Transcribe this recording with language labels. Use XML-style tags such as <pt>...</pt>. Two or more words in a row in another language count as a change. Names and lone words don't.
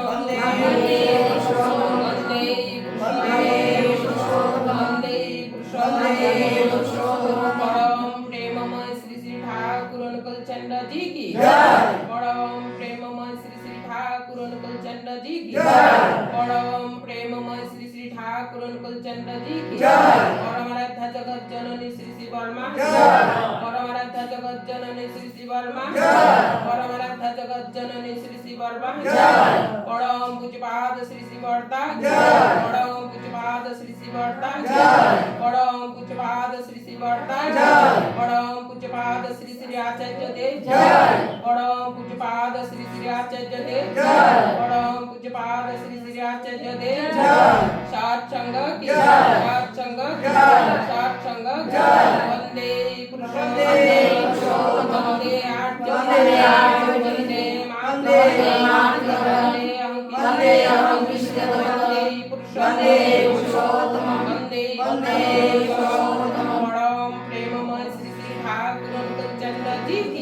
<sa>वन्दे पुरुषं वन्दे पुरुषं वन्दे पुरुषं</sa> <hi>परम प्रेममय श्री श्री ठाकुर अनुकूलचंद जी की जय। परम प्रेममय श्री श्री ठाकुर अनुकूलचंद जी की जय। परम प्रेममय श्री श्री ठाकुर अनुकूलचंद चंद्र जी की जय। परमाराध्य जगत जननी श्री श्री वर्मा जय। परमाराध्य जगत जननी श्री श्री वर्मा जय। परमाराध्य जगत जननी श्री श्री वर्मा जय। परम पूज्यपाद श्री श्री वर्ता जय। परम पूज्यपाद श्री श्री वर्ता जय। परम पूज्यपाद श्री श्री वर्ता जय। परम पूज्यपाद श्री श्री आचार्य देव जय। परम पूज्यपाद श्री श्री आचार्य देव जय। परम पूज्यपाद श्री श्री आचार्य देव जय। सत्संग की जय। सत्संग जय। सत्संग जय।</hi> <sa>वंदे पुरुषोत्तम वंदे पुरुषोत्तम वंदे आर्य वंदे आर्य वंदे वंदे मातृ वंदे अहं कृष्ण वंदे वंदे पुरुषोत्तम वंदे वंदे पुरुषोत्तम</sa> <hi>परम प्रेममय श्री श्री ठाकुर चंद्र जी की</hi>